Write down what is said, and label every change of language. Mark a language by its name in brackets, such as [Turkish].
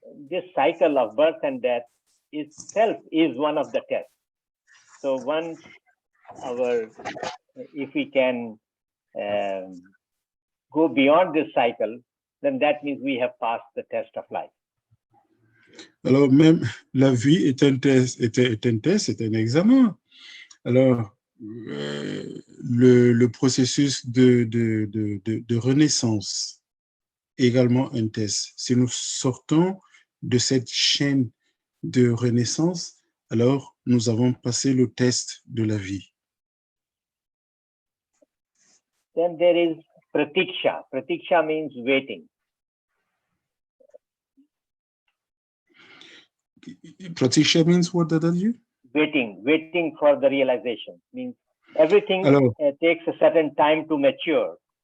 [English] This cycle of birth and death itself is one of the tests. So once if we can go beyond this cycle, then that means we have passed the test of life. [French] Alors même la vie est un test, c'est un examen. Alors le processus de renaissance est également un test. Si nous sortons de cette chaîne de renaissance, alors nous avons passé le test de la vie. [English] Then there is pratiksha. Pratiksha means waiting. Pratiksha means what did you? Waiting for the realization. Means everything takes a certain time to mature.